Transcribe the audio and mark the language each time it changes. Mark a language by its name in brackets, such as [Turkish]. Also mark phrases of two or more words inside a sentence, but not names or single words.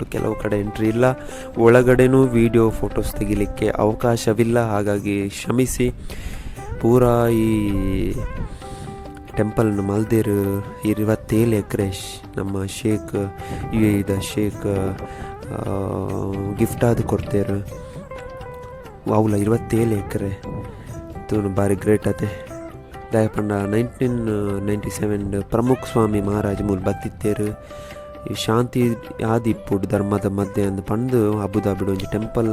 [Kannada] ಕೆಲವು ಕಡೆ ಎಂಟ್ರಿ ಇಲ್ಲ, ಒಳಗಡೆನೂ [English] video photos [Kannada] ತೆಗಿಲಿಕ್ಕೆ ಅವಕಾಶವಿಲ್ಲ. ಹಾಗಾಗಿ ಕ್ಷಮಿಸಿ. [Tulu] ಪೂರಾ ಈ ಟೆಂಪಲ್ನ ಮಲ್ದೇರು 27 ಎಕರೆ ನಮ್ಮ ಶೇಖ್ UAE ಶೇಖ್ ಗಿಫ್ಟ್ ಆದ ಕೊಡ್ತೇರು ಅವಲ 27 ಎಕರೆ ತೂನು ಭಾರಿ ಗ್ರೇಟ್ ಅತೆ ದಯಪಂಡ 1997 ಪ್ರಮುಖ ಸ್ವಾಮಿ ಮಹಾರಾಜ್ ಮೂಲ ಬತ್ತಿತ್ತೇರು ಈ ಶಾಂತಿ ಆದಿಪ್ಪುಡು ಧರ್ಮದ ಮಧ್ಯೆ ಅಂದು ಪಂದು ಅಬುದಾಬಿಡು ಒಂಜಿ ಟೆಂಪಲ್